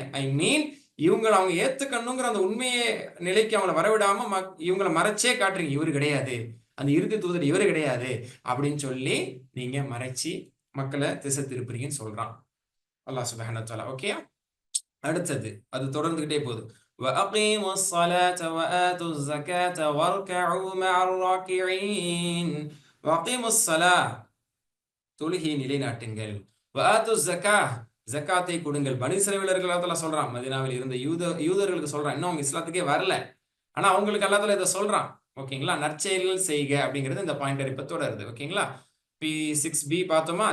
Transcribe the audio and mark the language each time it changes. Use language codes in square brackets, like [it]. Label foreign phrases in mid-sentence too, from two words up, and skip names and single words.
[en] I mean [ta] இவங்களை அவங்க ஏத்துக்கணுங்கிற அந்த உண்மையை நிலைக்கு அவங்களை வரவிடாம இவங்களை மறைச்சே காட்டுறீங்க. இவரு கிடையாது, அந்த இறுதி தூதர் இவரு கிடையாது அப்படின்னு சொல்லி நீங்க மறைச்சி மக்களை திசை திருப்புறீங்கன்னு சொல்றான் அல்லாஹ் [ar] سبحانه وتعالى. [ta] ஓகே, அடுத்தது அது தொடர்ந்துகிட்டே போகுது. [ar] وَأَقِيمُوا الصَّلَاةَ وَآتُوا الزَّكَاةَ وَارْكَعُوا مَعَ الرَّاكِعِينَ. وَأَقِيمُوا الصَّلَاةَ, [ta] தொழுகையை நிலைநாட்டுங்கள். [ar] وآتوا الزكاة, [ta] ஜக்காத்தை கொடுங்கள். பனி இஸ்ரவேலர்கள் அல்லாஹ் சொல்றான், மதீனாவில் இருந்த யூதர்களுக்கு சொல்றான், இன்னும் அவங்க இஸ்லாத்துக்கே வரல, ஆனா அவங்களுக்கு அல்லாஹ் இதை சொல்றான். ஓகேங்களா? நற்செயல்கள் செய்க அப்படிங்கிறது இந்த பாயிண்டர் இப்ப தொடருது. ஓகேங்களா? P6B பார்த்தோமா?